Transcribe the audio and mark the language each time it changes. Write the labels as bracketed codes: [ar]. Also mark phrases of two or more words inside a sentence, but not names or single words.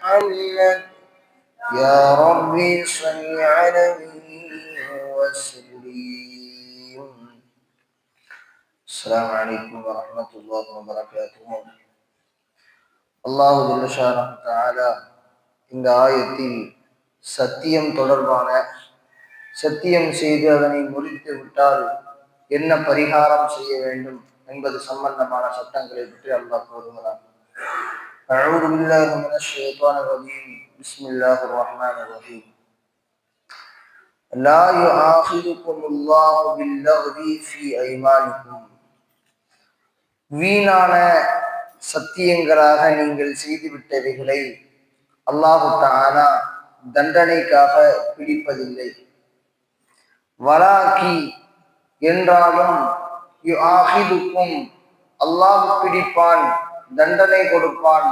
[ar] محمد يا ربي صل عليه وسلم. السلام عليكم ورحمة الله وبركاته. الله جل شأنه تعالى [ta] இந்த ஆயத்தில் சத்தியம் தொடர்பான, சத்தியம் செய்து அதனை முறித்து விட்டால் என்ன பரிகாரம் செய்ய வேண்டும் என்பது சம்பந்தமான சட்டங்களை பற்றி அல்லாஹ் கூறுகிறார். [ar] أعوذ بالله من الشيطان الرجيم. بسم الله الرحمن الرحيم. لا يؤاخذكم الله باللغو في أيمانكم. [ta] வீணான சத்தியங்களாக நீங்கள் செய்துவிட்டவைகளை [ar] الله تعالى [ta] தண்டனைக்காக பிடிப்பதில்லை. வலாக்கி என்றாலும் [ar] يؤاخذكم الله [ta] பிடிப்பான், தண்டனை கொடுப்பான்.